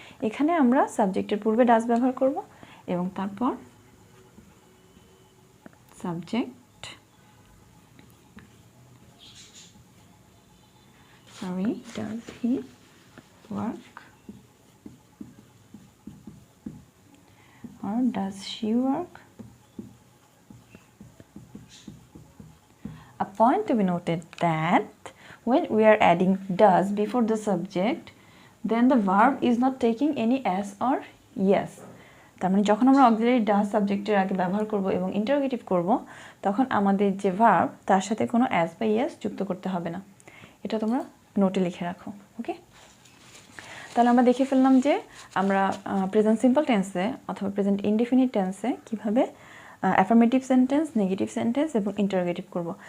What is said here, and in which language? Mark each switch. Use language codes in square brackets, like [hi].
[bn] এখানে আমরা সাবজেক্টের পূর্বে ডাজ ব্যবহার করব এবং তারপর subject, sorry, does he [en] work or does she work? A point to be noted that when we are adding does before the subject, then the verb is not taking any s or yes. [bn] তার মানে যখন আমরা auxiliary does সাবজেক্টের আগে ব্যবহার করব এবং interrogative করব, তখন আমাদের যে ভার্ব তার সাথে কোনো s বা yes যুক্ত করতে হবে না। এটা তোমরা নোটে লিখে রাখো। ওকে, তাহলে আমরা দেখে ফেললাম যে আমরা প্রেজেন্ট সিম্পল টেন্সে অথবা প্রেজেন্ট ইনডেফিনিট টেন্সে কীভাবে অ্যাফার্মেটিভ সেন্টেন্স, নেগেটিভ সেন্টেন্স এবং ইন্টারোগেটিভ করব।